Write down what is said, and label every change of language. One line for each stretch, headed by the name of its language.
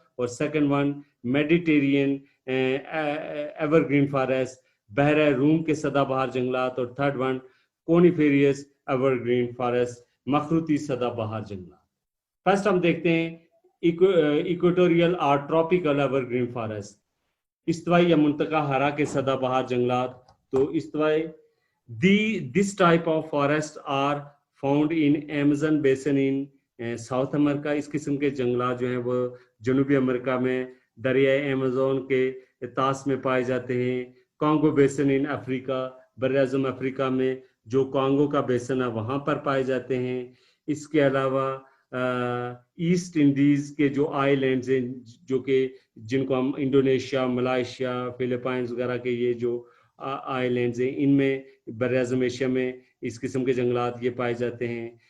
Urdu: اور
English: second one Mediterranean evergreen forest,
Urdu: بحر روم کے سدا بہار جنگلات. اور
English: third one coniferous evergreen forest,
Urdu: مخروطی سدا بہار جنگلات. فرسٹ ہم دیکھتے ہیں
English: equatorial اور tropical evergreen forest,
Urdu: استوائی یا منطقہ ہرا کے سدا بہار جنگلات. تو استوائی
English: this type of forest are found in Amazon basin in South America.
Urdu: اس قسم کے جنگلات جو ہیں وہ جنوبی امریکہ میں دریائے ایمیزون کے طاس میں پائے جاتے ہیں.
English: Congo basin in Africa,
Urdu: براعظم افریقہ میں جو کانگو کا بیسن ہے وہاں پر پائے جاتے ہیں. اس کے علاوہ ایسٹ انڈیز کے جو آئی لینڈز ہیں، جو کہ جن کو ہم انڈونیشیا، ملائیشیا، فلپائنز وغیرہ کے یہ جو آئی لینڈز ہیں، ان میں براعظم ایشیا میں اس قسم کے جنگلات یہ پائے جاتے ہیں.